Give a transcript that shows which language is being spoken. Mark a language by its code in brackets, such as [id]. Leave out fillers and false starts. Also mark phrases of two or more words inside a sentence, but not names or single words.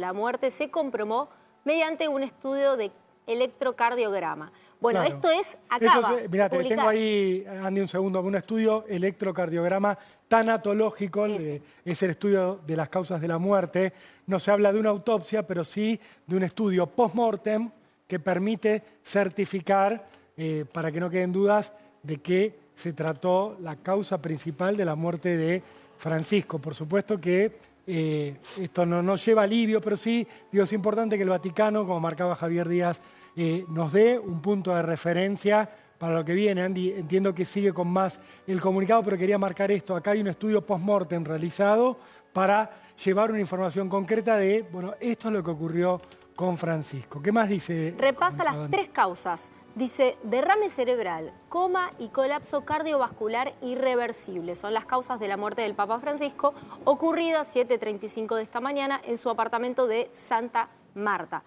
[es] La muerte se comprobó mediante un estudio de electrocardiograma. Bueno, claro. Esto es, acaba de Mirá, te publicar. tengo ahí, Andy, un segundo, un estudio electrocardiograma tanatológico, es el estudio de las causas de la muerte. No se habla de una autopsia, pero sí de un estudio post-mortem que permite certificar, para que no queden dudas, de que se trató la causa principal de la muerte de Francisco. Por supuesto que esto no nos lleva alivio, pero sí, digo, es importante que el Vaticano, como marcaba Javier Díaz, nos dé un punto de referencia para lo que viene. Andy, entiendo que sigue con más el comunicado, pero quería marcar esto. Acá hay un estudio post-mortem realizado para llevar una información concreta de, bueno, esto es lo que ocurrió con Francisco. ¿Qué más dice? Repasa las 3 causas. Dice, derrame cerebral, coma y colapso cardiovascular irreversible. Son las causas de la muerte del Papa Francisco, ocurrida 7:35 de esta mañana en su apartamento de Santa Marta.